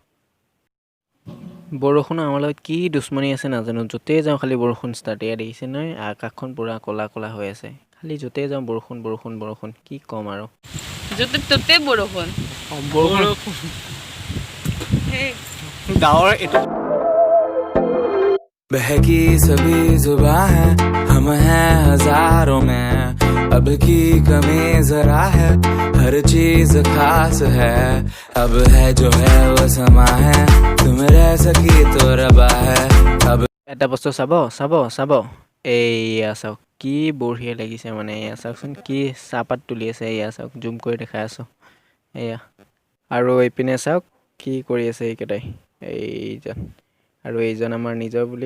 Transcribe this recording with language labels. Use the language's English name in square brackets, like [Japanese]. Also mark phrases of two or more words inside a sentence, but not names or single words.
[Assamese] বৰষুণৰ আমাৰ লগত কি দুশ্মনী আছে নাজানো, য'তেই যাওঁ খালি বৰষুণ ষ্টাৰ্ট। এয়া দেখিছে নহয়, আকাশখন পূৰা ক'লা ক'লা হৈ আছে, খালি য'তেই যাওঁ বৰষুণ বৰষুণ বৰষুণ, কি ক'ম আৰু। য'তে ত'তে বৰষুণ গাঁৱৰ এইটো [Hindi] बहकी सभी जुबां है हम हैं हजारों में, अब की कमी जरा है, हर चीज खास है, अब है जो है वो समा है, तुम रह सकी तो रबा है, अब [Assamese] এটা বস্তু চাব চাব চাব, এইয়া চাওক কি বঢ়িয়া লাগিছে, মানে এয়া চাওকচোন কি চাহপাত তুলি আছে। এয়া চাওক, জুম কৰি দেখাই আছোঁ, এয়া। আৰু এইপিনে চাওক কি কৰি আছে এইকেইটাই, এইজন আৰু এইজন আমাৰ নিজৰ বুলি।